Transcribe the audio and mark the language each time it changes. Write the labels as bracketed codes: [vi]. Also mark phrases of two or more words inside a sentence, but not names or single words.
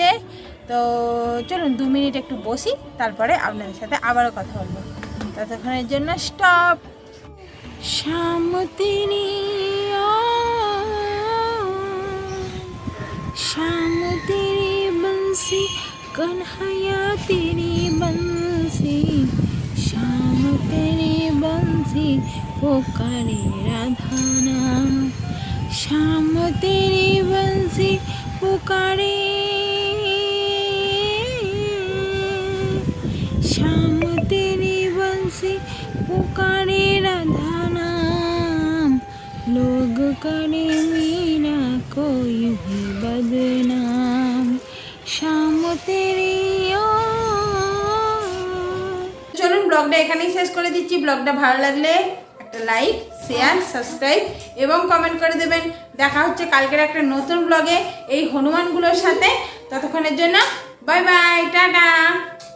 [bn] তো চলুন 2 মিনিট একটু বসি, তারপরে আপনাদের সাথে আবারও কথা বলবো। ততক্ষণের জন্য স্টপ। [hi] शाम तेरी शाम तेरी बंसी कन्हैया तेरी बंसी, शाम तेरी बंसी पुकारे राधा नाम, शाम तेरी बंसी पुकारे, शाम तेरी बंसी पुकारे राधा नाम, लोग करे मीरा कोई भी बदनाम, शाम तेरी। [bn] চলুন ব্লগটা এখানেই শেষ করে দিচ্ছি। ব্লগটা ভালো লাগলে একটা লাইক, শেয়ার, সাবস্ক্রাইব এবং কমেন্ট করে দেবেন। দেখা হচ্ছে কালকের একটা নতুন ব্লগে এই হনুমানগুলোর সাথে। ততক্ষণের জন্য [en] bye bye, [bn] টাটা।